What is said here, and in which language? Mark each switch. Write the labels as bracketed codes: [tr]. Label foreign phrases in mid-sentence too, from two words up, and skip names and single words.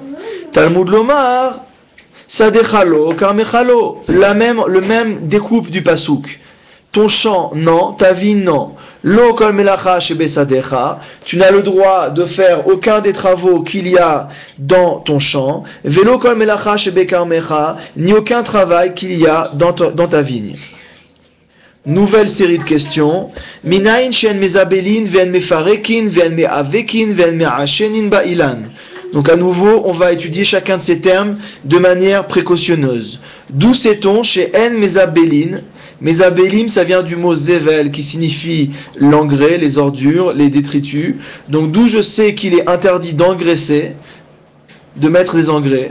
[he] תלמוד לומר, שדך לא, כרמך לא, [fr] le même découpe du pasouk. Ton champ, non, ta vie, [he] non. לא כל מלאכה שבשדך, [fr] tu n'as le droit de faire aucun des travaux qu'il y a dans ton champ. [he] ולא כל מלאכה שבכרמך, [fr] ni aucun travail qu'il y a dans ta vigne. Nouvelle série de questions. [he] מניין שאין מזבלין ואין מפרקין ואין מעבקין ואין מעשנין באילן. [fr] Donc à nouveau, on va étudier chacun de ces termes de manière précautionneuse. D'où sait-on [he] שאין מזבלין? [fr] Mezabelim, ça vient du mot zevel qui signifie l'engrais, les ordures, les détritus. Donc d'où je sais qu'il est interdit d'engraisser, de mettre des engrais.